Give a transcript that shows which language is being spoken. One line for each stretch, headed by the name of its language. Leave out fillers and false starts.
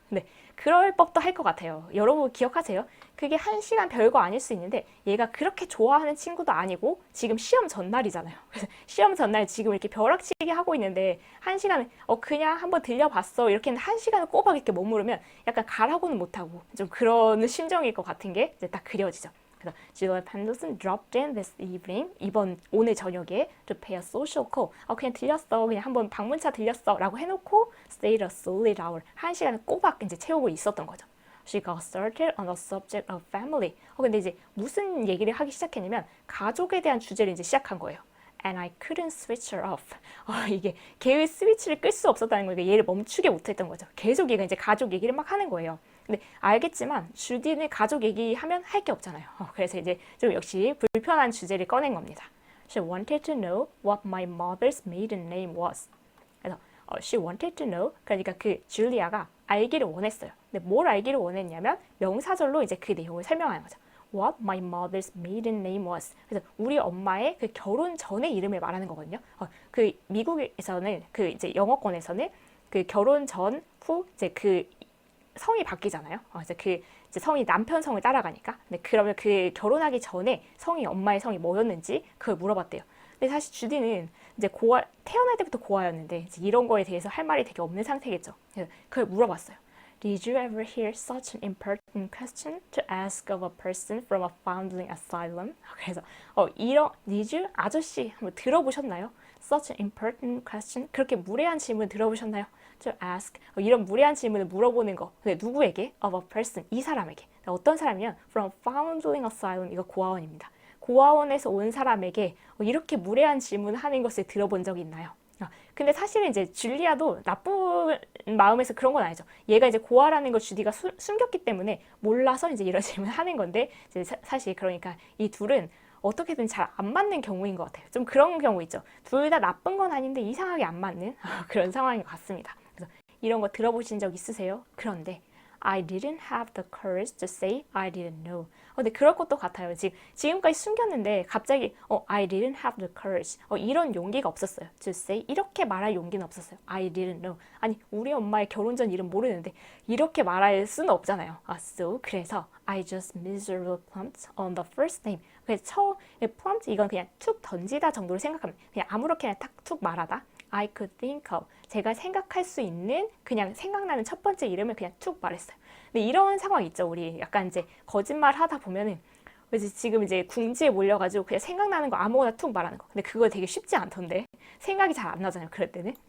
Korean: 근데 그럴 법도 할 것 같아요. 여러분 기억하세요? 그게 1시간 별거 아닐 수 있는데 얘가 그렇게 좋아하는 친구도 아니고 지금 시험 전날이잖아요. 그래서 시험 전날 지금 이렇게 벼락치기 하고 있는데 1시간을 그냥 한번 들려봤어 이렇게 했는데 1시간을 꼬박 이렇게 머무르면 약간 가라고는 못하고 좀 그런 심정일 것 같은 게 이제 딱 그려지죠. 그래서
English: Julia Pendleton dropped in this evening.
Korean: 오늘 저녁에
English: to pay a social call.
Korean: 그냥 들렸어. 그냥 한번 방문차 들렸어. 라고 해놓고
English: stayed a solid hour.
Korean: 1시간을 꼬박 이제 채우고 있었던 거죠.
English: She got started on the subject of family.
Korean: 근데 이제 무슨 얘기를 하기 시작했냐면 가족에 대한 주제를 이제 시작한 거예요.
English: And I couldn't switch her off.
Korean: 이게 걔의 스위치를 끌 수 없었다는 거니까 얘를 멈추게 못했던 거죠. 계속 얘가 이제 가족 얘기를 막 하는 거예요. 근데 알겠지만 주디는 가족 얘기하면 할 게 없잖아요. 그래서 이제 좀 역시 불편한 주제를 꺼낸 겁니다.
English: She wanted to know what my mother's maiden name was.
Korean: 그래서
English: she wanted to know.
Korean: 그러니까 그 줄리아가 알기를 원했어요. 근데 뭘 알기를 원했냐면 명사절로 이제 그 내용을 설명하는 거죠.
English: What my mother's maiden name was.
Korean: 그래서 우리 엄마의 그 결혼 전의 이름을 말하는 거거든요. 그 미국에서는 그 이제 영어권에서는 그 결혼 전 후 이제 그 성이 바뀌잖아요. 그래서 그 이제 성이 남편 성을 따라가니까. 근데 그러면 그 결혼하기 전에 엄마의 성이 뭐였는지 그걸 물어봤대요. 근데 사실 주디는 이제 태어날 때부터 고아였는데 이제 이런 거에 대해서 할 말이 되게 없는 상태겠죠. 그래서 그걸 물어봤어요.
English: Did you ever hear such an impertinent question to ask of a person from a foundling asylum?
Korean: 그래서
English: Did you
Korean: 아저씨 한번 들어보셨나요?
English: Such an impertinent question.
Korean: 그렇게 무례한 질문 들어보셨나요?
English: To ask
Korean: 이런 무례한 질문을 물어보는 거. 근데 누구에게?
English: Of a person
Korean: 이 사람에게. 어떤 사람이면
English: from foundling asylum
Korean: 이거 고아원입니다. 고아원에서 온 사람에게 이렇게 무례한 질문을 하는 것을 들어본 적이 있나요? 근데 사실은 이제 줄리아도 나쁜 마음에서 그런 건 아니죠. 얘가 이제 고아라는 걸 주디가 숨겼기 때문에 몰라서 이제 이런 질문을 하는 건데 이제 사실 그러니까 이 둘은 어떻게든 잘 안 맞는 경우인 것 같아요. 좀 그런 경우 있죠. 둘 다 나쁜 건 아닌데 이상하게 안 맞는 그런 상황인 것 같습니다. 그래서 이런 거 들어보신 적 있으세요?
English: 그런데 I didn't have the courage to say I didn't know.
Korean: 근데 그럴 것도 같아요. 지금까지 숨겼는데 갑자기
English: I didn't have the courage.
Korean: 이런 용기가 없었어요.
English: To say
Korean: 이렇게 말할 용기는 없었어요.
English: I didn't know.
Korean: 아니 우리 엄마의 결혼 전 이름 모르는데 이렇게 말할 수는 없잖아요.
English: So
Korean: 그래서
English: I just miserably plumped on the first name.
Korean: 그래서 plumped 이건 그냥 툭 던지다 정도로 생각하면 그냥 아무렇게나 툭 말하다.
English: I could think of.
Korean: 제가 생각할 수 있는 그냥 생각나는 첫 번째 이름을 그냥 툭 말했어요. 근데 이런 상황 있죠. 우리 약간 이제 거짓말 하다 보면은 지금 이제 궁지에 몰려가지고 그냥 생각나는 거 아무거나 툭 말하는 거. 근데 그거 되게 쉽지 않던데. 생각이 잘 안 나잖아요. 그럴 때는.